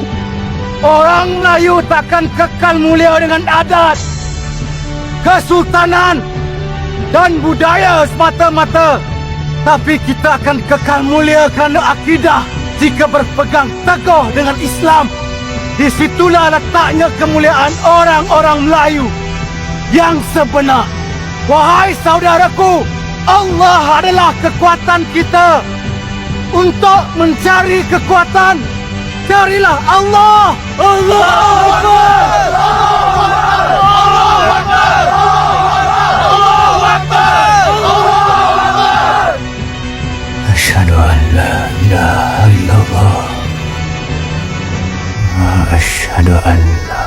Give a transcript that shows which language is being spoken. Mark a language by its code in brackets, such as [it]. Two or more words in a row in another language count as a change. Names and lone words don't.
[ms] Orang Melayu takkan kekal mulia dengan adat, kesultanan dan budaya semata-mata, tapi kita akan kekal mulia kerana akidah jika berpegang teguh dengan Islam. Di situlah letaknya kemuliaan orang-orang Melayu yang sebenar. Wahai saudaraku, Allah adalah kekuatan kita. Untuk mencari kekuatan, carilah Allah. [ar] الله أكبر. الله أكبر. الله أكبر. الله أكبر. أشهد أن لا إله إلا الله. أشهد أن